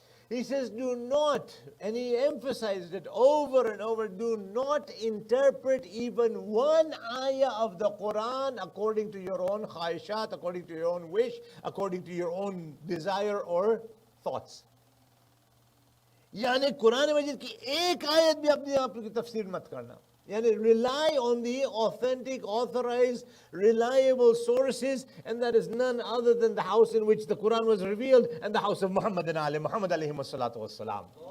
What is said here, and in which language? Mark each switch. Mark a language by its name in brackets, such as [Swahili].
[English] He says, do not, and he emphasized it over and over, do not interpret even one ayah of the Quran according to your own khahishat, according to your own wish, according to your own desire or thoughts. [Hindi] यानी कुरान मजीद की एक आयत भी अपने आप की तफसीर मत करना. [English] Yani rely on the authentic, authorized, reliable sources, and that is none other than the house in which the Quran was revealed and the house of Muhammad and Ali Muhammad alayhi salatu wassalam.